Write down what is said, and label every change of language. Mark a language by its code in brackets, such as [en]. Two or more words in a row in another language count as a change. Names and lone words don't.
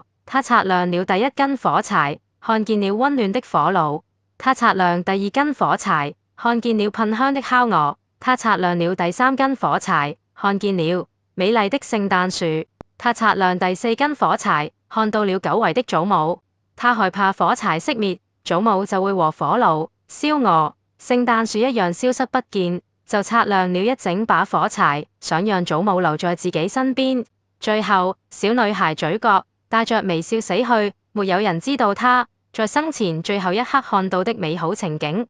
[zh] 她擦亮了第一根火柴，看見了溫暖的火爐。她擦亮第二根火柴，看見了噴香的烤鵝。她擦亮了第3根火柴，看見了美麗的聖誕樹。她擦亮第4根火柴，看到了久違的祖母。她害怕火柴熄滅，祖母就會和火爐、燒鵝、聖誕樹一樣消失不見，就擦亮了一整把火柴，想讓祖母留在自己身邊。最後，小女孩嘴角帶着微笑死去，沒有人知道她在生前最後一刻看到的美好情景。